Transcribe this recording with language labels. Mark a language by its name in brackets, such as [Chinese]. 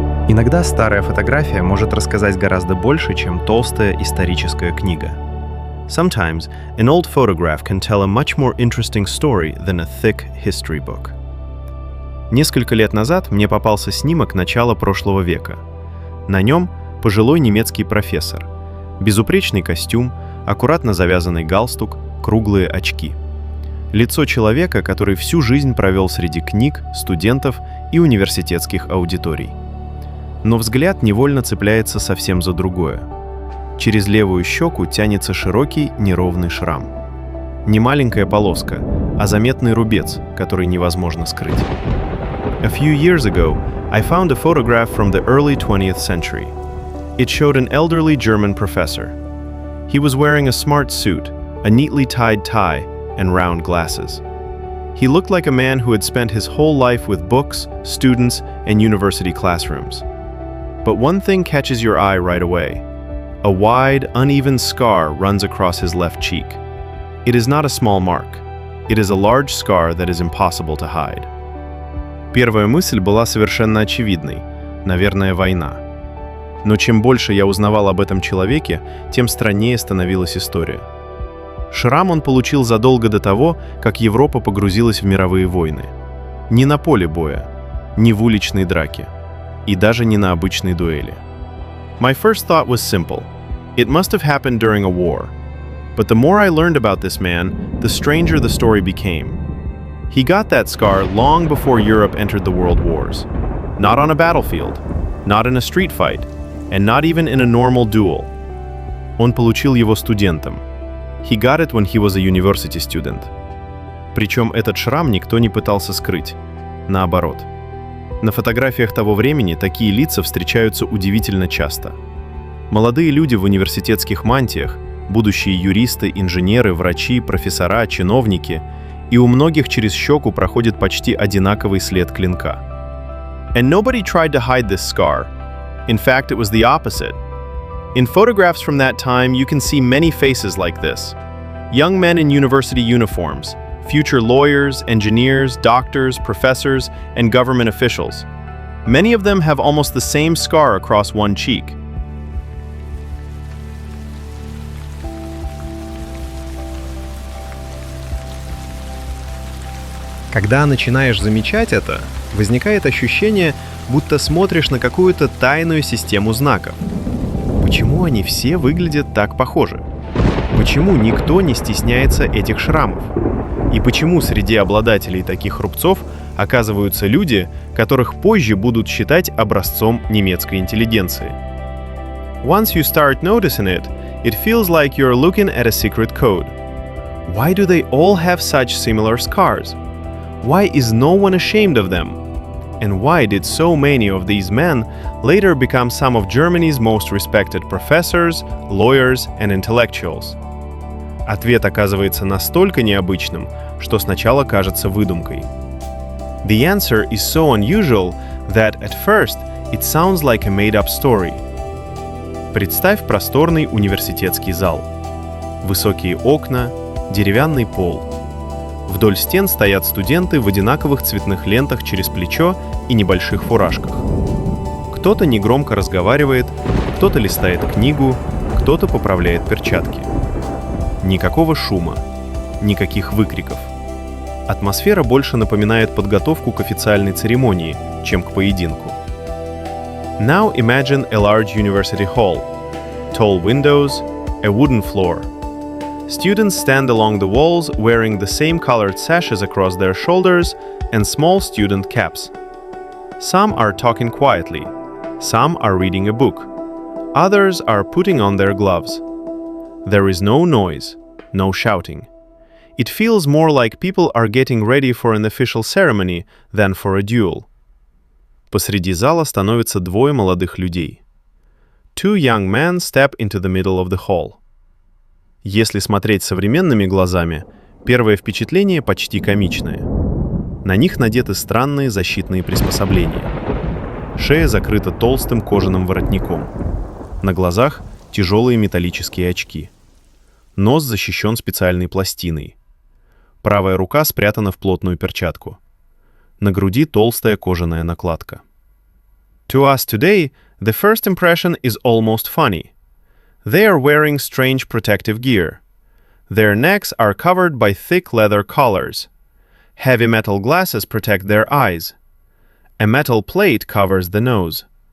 [Russian] Иногда старая фотография может рассказать гораздо больше, чем толстая историческая книга. [English] Sometimes, an old photograph can tell a much more interesting story than a thick history book. [Russian] Несколько лет назад мне попался снимок начала прошлого века. На нем пожилой немецкий профессор. Безупречный костюм, аккуратно завязанный галстук, круглые очки. Лицо человека, который всю жизнь провел среди книг, студентов и университетских аудиторий. Но взгляд невольно цепляется совсем за другое. Через левую щеку тянется широкий неровный шрам. Не маленькая полоска, а заметный рубец, который невозможно скрыть. [English] A few years ago, I found a photograph from the early 20th century. It showed an elderly German professor. He was wearing a smart suit, a neatly tied tie, and round glasses. He looked like a man who had spent his whole life with books, students, and university classrooms. But one thing catches your eye right away. A wide, uneven scar runs across his left cheek. It is not a small mark. It is a large scar that is impossible to hide. [Russian] Первая мысль была совершенно очевидной. Наверное, война. Но чем больше я узнавал об этом человеке, тем страннее становилась история. Шрам он получил задолго до того, как Европа погрузилась в мировые войны. Не на поле боя, не в уличной драке. И даже не на обычной дуэли. [English] My first thought was simple. It must have happened during a war. But the more I learned about this man, the stranger the story became. He got that scar long before Europe entered the world wars. Not on a battlefield, not in a street fight, and not even in a normal duel. [Russian] Он получил его студентом. [English] He got it when he was a university student. [Russian] Причем этот шрам никто не пытался скрыть. Наоборот. На фотографиях того времени такие лица встречаются удивительно часто. Молодые люди в университетских мантиях, будущие юристы, инженеры, врачи, профессора, чиновники, и у многих через щеку проходит почти одинаковый след клинка. [English] And nobody tried to hide this scar. In fact, it was the opposite. In photographs from that time, you can see many faces like this. Young men in university uniforms, future lawyers, engineers, doctors, professors, and government officials. Many of them have almost the same scar across one cheek. [Russian] Когда начинаешь замечать это, возникает ощущение, будто смотришь на какую-то тайную систему знаков. Почему они все выглядят так похожи? Почему никто не стесняется этих шрамов? И почему среди обладателей таких рубцов оказываются люди, которых позже будут считать образцом немецкой интеллигенции? [English] Once you start noticing it, it feels like you're looking at a secret code. Why do they all have such similar scars? Why is no one ashamed of them? And why did so many of these men later become some of Germany's most respected professors, lawyers and intellectuals? [Russian] Ответ оказывается настолько необычным, что сначала кажется выдумкой. [English] The answer is so unusual that at first it sounds like a made-up story. [Russian] Представь просторный университетский зал. Высокие окна, деревянный пол. Вдоль стен стоят студенты в одинаковых цветных лентах через плечо и небольших фуражках. Кто-то негромко разговаривает, кто-то листает книгу, кто-то поправляет перчатки. Никакого шума, никаких выкриков. Атмосфера больше напоминает подготовку к официальной церемонии, чем к поединку. [English] Now imagine a large university hall. Tall windows, a wooden floor. Students stand along the walls wearing the same colored sashes across their shoulders and small student caps. Some are talking quietly. Some are reading a book. Others are putting on their gloves. There is no noise, no shouting. It feels more like people are getting ready for an official ceremony than for a duel. [Russian] Посреди зала становятся двое молодых людей. [English] Two young men step into the middle of the hall. [Russian] Если смотреть современными глазами, первое впечатление почти комичное. На них надеты странные защитные приспособления. Шея закрыта толстым кожаным воротником. На глазах тяжелые металлические очки. Нос защищен специальной пластиной. Правая рука спрятана в плотную перчатку. На груди толстая кожаная накладка. [English] To us today, the first impression is almost funny. They are wearing strange protective gear. Their necks are covered by thick leather collars. Heavy metal glasses protect their eyes. A metal plate covers the nose.